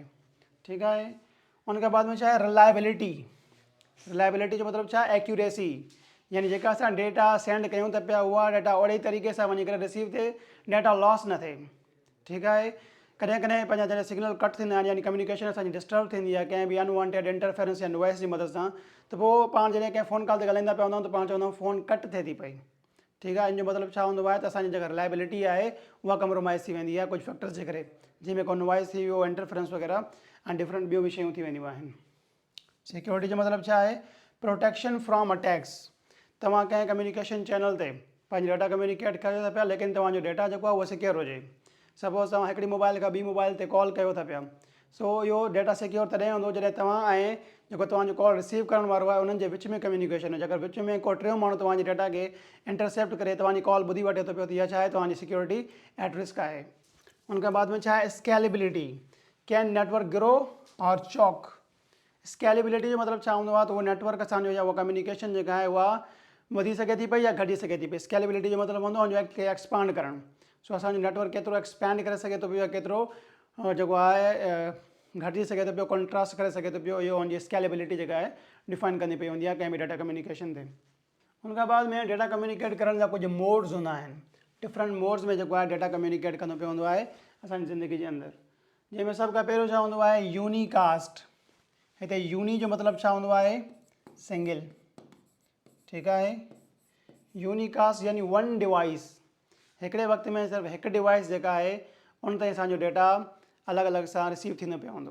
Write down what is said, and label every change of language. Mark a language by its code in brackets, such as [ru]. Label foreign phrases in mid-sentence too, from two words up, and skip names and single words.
[sd] ठीकु आहे, उनखां बाद में छा आहे, रिलायबिलिटी। रिलायबिलिटी जो मतिलबु छा, एक्यूरेसी, यानी जेका असां [en] data send [sd] कयूं था पिया उहा डेटा ओड़े तरीक़े सां वञी करे रिसीव थिए, [en] data loss [sd] न थिए। ठीकु आहे, कॾहिं कॾहिं पंहिंजा जॾहिं [en] signal cut [sd] थींदा आहिनि, यानी कम्युनिकेशन असांजी डिस्टर्ब थींदी आहे कंहिं बि [en] unwanted interference [sd] या नॉइस जी मदद सां, त पोइ पाण जॾहिं कंहिं [en] phone call [sd] ते ॻाल्हाईंदा पिया हूंदा आहियूं त पाण चवंदा आहियूं [en] phone cut [sd] थिए थी पई। ठीकु आहे, इन जो मतिलबु छा हूंदो आहे त असांजी जेका रिलायबिलिटी आहे उहा कम्प्रोमाइज़ थी वेंदी आहे कुझु फैक्टर्स जे करे, जंहिंमें को नॉइस थी वियो, इंटरफेरेंस वग़ैरह ऐं डिफरेंट ॿियूं बि शयूं थी वेंदियूं आहिनि। सिक्योरिटी जो मतिलबु छा आहे, [en] Protection from attacks. [sd] तव्हां कंहिं [en] communication channel [sd] ते पंहिंजी [en] data communicate [sd] कयो था पिया, लेकिन तव्हांजो डेटा जेको आहे उहो सिक्योर हुजे। सपोज़ तव्हां हिकिड़ी मोबाइल खां ॿी मोबाइल ते कॉल कयो था पिया, सो इहो डेटा सिक्योर तॾहिं हूंदो जॾहिं तव्हां ऐं जेको तव्हांजो [en] call receive [sd] करण वारो आहे उन्हनि जे विच में कम्युनिकेशन हुजे। अगरि विच में को टियों माण्हू तव्हांजी डेटा खे इंटरसेप्ट करे तव्हांजी कॉल ॿुधी वठे थो पियो, त इहा छा आहे, तव्हांजी [en] security at risk [sd] आहे। उनखां बाद में छा आहे, स्केलेबिलिटी। [en] Can network grow or chock. [sd] स्केलेबिलिटी जो मतिलबु छा हूंदो आहे, त उहो नेटवर्क असांजो या उहा कम्युनिकेशन जेका आहे उहा वधी सघे थी पई या घटी सघे थी पई। स्केलेबिलिटी जो मतिलबु हूंदो आहे हुनखे एक्सपांड करणु। सो असांजो नेटवर्क केतिरो एक्सपैंड करे सघे थो पियो या केतिरो जेको आहे घटिजी सघे थो पियो, कॉन्ट्रास्ट करे सघे थो पियो, इहो हुनजी स्केलेबिलिटी जेका आहे डिफाइन करणी पई हूंदी आहे कंहिं बि [en] data communication [sd] ते। उनखां बाद में [en] data communicate [sd] करण जा कुझु मोड्स हूंदा आहिनि। [en] different modes [sd] में जेको आहे [en] data communicate [sd] कंदो पियो हूंदो आहे असांजी ज़िंदगी जे अंदरि, जंहिंमें सभ खां पहिरियों छा हूंदो आहे, यूनीकास्ट। हिते यूनी जो मतिलबु छा हूंदो आहे, सिंगल। ठीकु आहे, यूनीकास्ट यानी [en] one device, [sd] हिकिड़े वक़्त में सिर्फ़ु हिकु डिवाइस जेका आहे उन ते असांजो डेटा अलॻि अलॻि सां रिसीव थींदो पियो हूंदो।